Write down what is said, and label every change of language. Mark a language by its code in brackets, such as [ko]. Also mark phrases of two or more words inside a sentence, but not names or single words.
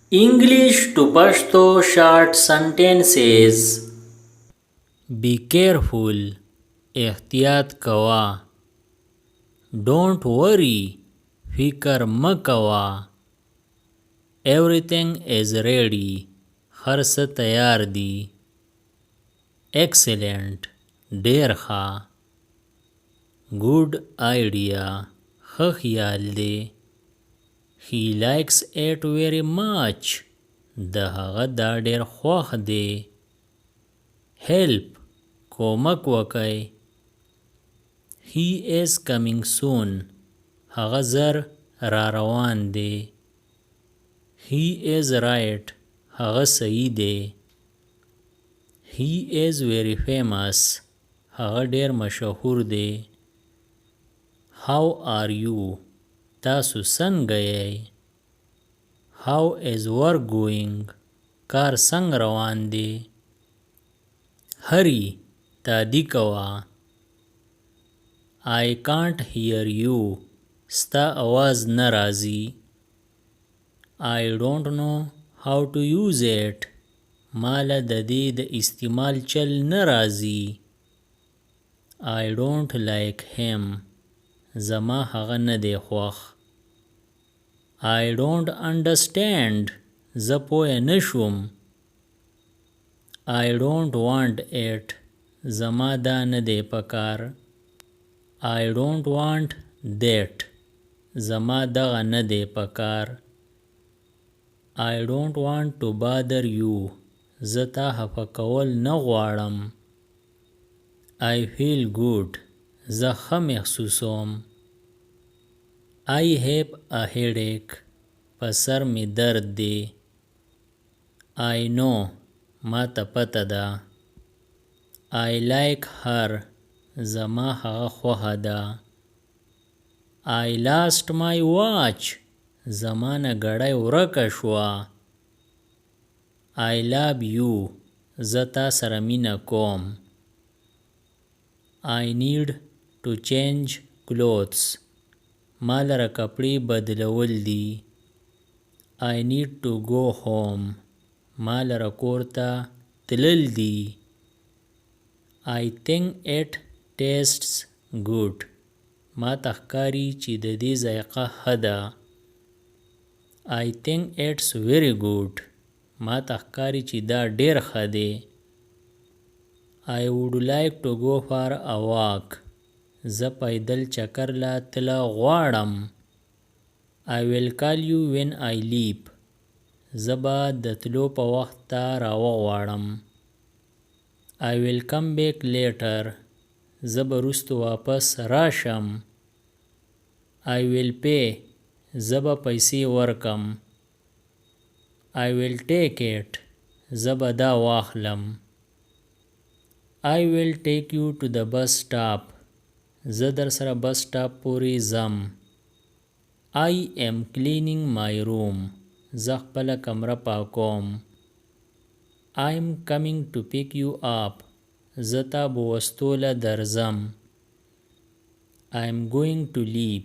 [en] English to Pashto short sentences. Be careful. [ps] احتیاط کوا. [en] Don't worry. [ps] فکر مکوا. [en] Everything is ready. [ps] هر څه تیار دی. Excellent. ډیر ښه. [en] Good idea. [ps] ښه خیال دی. [en] He likes it very much. [ps] د هغه دا ډیر خوښ دی. Help. کومک وکئ. [en] He is coming soon. [ps] هغه زر را روان دی. [en] He is right. [ps] هغه صحیح دی. [en] He is very famous. [ps] هغه ډیر مشهور دی. [en] How are you? [ps] تاسو څنګه یې؟ [en] How is work going? [ps] کار څنګه روان دی؟ Hurry. تادی کوا. [en] I can't hear you. [ps] ستا आवाज نه راځي. [en] I don't know how to use it. [ps] مالا د دې د استعمال چل نه راځي. [en] I don't like him. [ps] زما هغه نه دی خوښ. [en] I don't understand. [ps] زه پوه نه شوم. [en] I don't want it. [ps] زما دا نه دی پکار. [en] I don't want that. [ps] زما دغه نه دی پکار. [en] I don't want to bother you. [ps] زه تا خفه کول نه غواړم. [en] I feel good. [ps] زه ښه محسوسوم. [en] I have a headache. [ps] په سر می درد دی. [en] I know. [ps] ما ته پته ده. [en] I like her. [ps] زما هغه خوښه ده. [en] I lost my watch. [ps] زما نه ګړۍ ورکه شوه. [en] I love you. [ps] زه تا سره مینه کوم. [en] I need to change clothes. [ps] ما لره کپړې بدلول دي. [en] I need to go home. [ps] ما لره کور ته تلل دي. [en] I think it tastes good. [ps] ما ته ښکاري چې د دې ذایقه ښه ده. [en] I think it's very good. [ps] ما ته ښکاري چې دا ډیر ښه دی. [en] I would like to go for a walk. [ps] زه پیدل چکر لا تله غواړم. [en] I will call you when I leave. [ps] زه به د تلو په وخت ته راوغواړم. [en] I will come back later. [ps] زه به وروسته واپس راشم. [en] I will pay. [ps] زه به پیسې ورکم. [en] I will take it. [ps] زه به دا واخلم. [en] I will take you to the bus stop. [ps] زه در سره بس سټاپ پورې ځم. [en] I am cleaning my room. [ps] زه خپله کمره پاکوم. [en] I am coming to pick you up. [ps] زه تا بوستوله درځم. [en] I am going to leave.